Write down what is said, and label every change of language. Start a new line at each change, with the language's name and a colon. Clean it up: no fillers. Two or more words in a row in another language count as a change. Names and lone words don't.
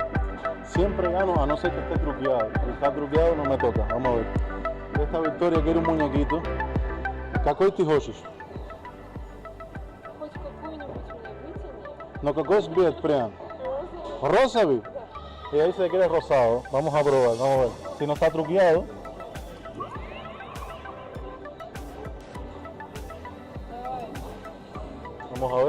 Spanish: Siempre gano a no ser que esté truqueado. Si está truqueado no me toca, vamos a ver. Esta Victoria quiere un muñequito.
Russian: Какой ты хочешь? Хоть какую-нибудь мне вытяни. No, какой цвет прям? Розовый.
Spanish: ¿Rosavy? Ella dice que quiere rosado. Vamos a probar, vamos a ver. Si no está truqueado.
Russian: Давай.